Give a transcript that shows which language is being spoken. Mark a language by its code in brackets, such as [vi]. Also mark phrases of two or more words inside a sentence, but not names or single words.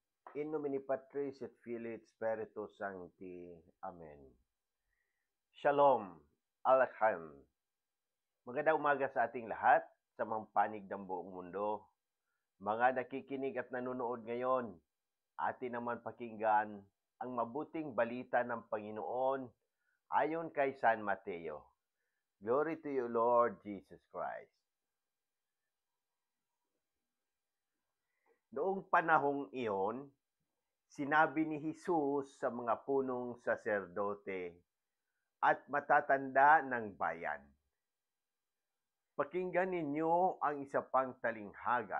[la] In nomine Patris et Filii et Spiritus Sancti. [he] Amen. Shalom, Alakhan. [tl] Magandang umaga sa ating lahat, sa mga panig ng buong mundo. Mga nakikinig at nanonood ngayon, atin naman pakinggan ang mabuting balita ng Panginoon ayon kay San Mateo. [en] Glory to you, Lord Jesus Christ. [tl] Noong panahong iyon, sinabi ni Jesus sa mga punong saserdote at matatanda ng bayan, "Pakinggan ninyo ang isa pang talinghaga.